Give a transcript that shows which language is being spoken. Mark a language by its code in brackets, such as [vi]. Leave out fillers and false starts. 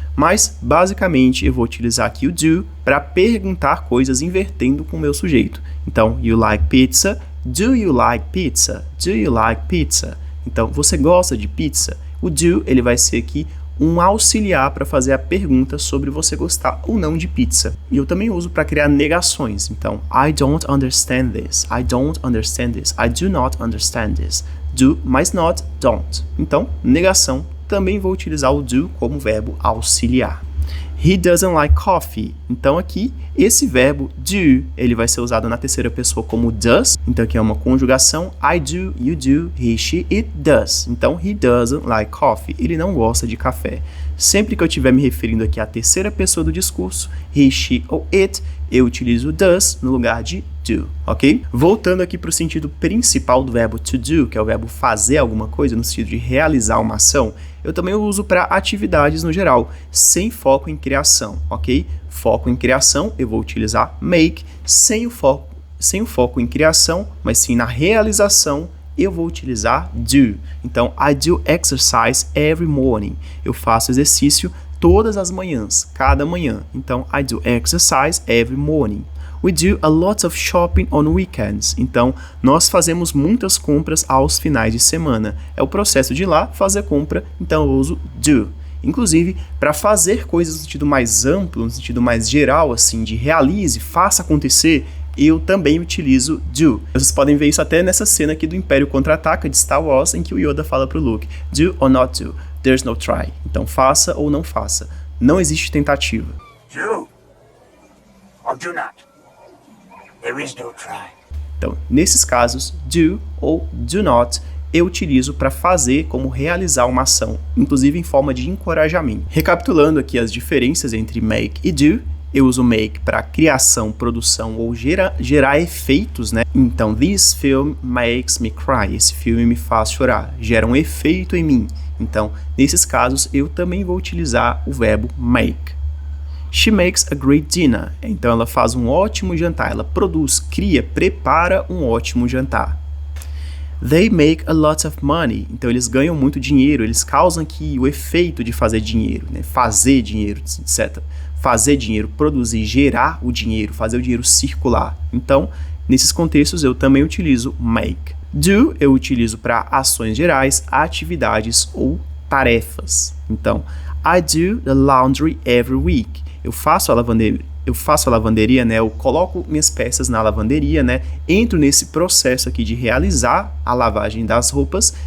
[pt] Mas, basicamente, eu vou utilizar aqui o do para perguntar coisas invertendo com o meu sujeito. [en] Então, you like pizza? Do you like pizza? Do you like pizza? [pt] Então, você gosta de pizza? O do, ele vai ser aqui um auxiliar para fazer a pergunta sobre você gostar ou não de pizza. E eu também uso para criar negações. [en] Então, I don't understand this. I don't understand this. I do not understand this. [pt] Do mais not, don't. Então, negação, também vou utilizar o do como verbo auxiliar. [en] He doesn't like coffee. [pt] Então aqui, esse verbo do, ele vai ser usado na terceira pessoa como does. Então aqui é uma conjugação. [en] I do, you do, he, she, it does. Então, he doesn't like coffee. [pt] Ele não gosta de café. Sempre que eu estiver me referindo aqui à terceira pessoa do discurso, he, she ou it, eu utilizo does no lugar de do, ok? Voltando aqui para o sentido principal do verbo to do, que é o verbo fazer alguma coisa, no sentido de realizar uma ação, eu também uso para atividades no geral, sem foco em criação, ok? Foco em criação, eu vou utilizar make, sem o foco em criação, mas sim na realização, eu vou utilizar do. [en] Então, I do exercise every morning. [pt] Eu faço exercício todas as manhãs, cada manhã. [en] Então, I do exercise every morning. We do a lot of shopping on weekends. [pt] Então, nós fazemos muitas compras aos finais de semana. É o processo de ir lá fazer compra, então eu uso do. Inclusive, para fazer coisas no sentido mais amplo, no sentido mais geral, assim, de realize, faça acontecer, eu também utilizo do. Vocês podem ver isso até nessa cena aqui do Império Contra-Ataca de Star Wars, em que o Yoda fala para o Luke, [en] do or not do, there's no try. [pt] Então, faça ou não faça. Não existe tentativa. [en] Do or do not. There is no try. [pt] Então, nesses casos, do ou do not, eu utilizo para fazer como realizar uma ação, inclusive em forma de encorajamento. Recapitulando aqui as diferenças entre make e do, eu uso make para criação, produção ou gerar efeitos, né? [en] Então, this film makes me cry. [pt] Esse filme me faz chorar, gera um efeito em mim. Então, nesses casos, eu também vou utilizar o verbo make. [en] She makes a great dinner. [pt] Então, ela faz um ótimo jantar. Ela produz, cria, prepara um ótimo jantar. [en] They make a lot of money. [pt] Então, eles ganham muito dinheiro. Eles causam aqui o efeito de fazer dinheiro, né? Fazer dinheiro, etc. Fazer dinheiro, produzir, gerar o dinheiro, fazer o dinheiro circular. Então, nesses contextos, eu também utilizo make. Do eu utilizo para ações gerais, atividades ou tarefas. [en] Então, I do the laundry every week. [pt] Eu faço a lavanderia, né? Eu coloco minhas peças na lavanderia, né? Entro nesse processo aqui de realizar a lavagem das roupas.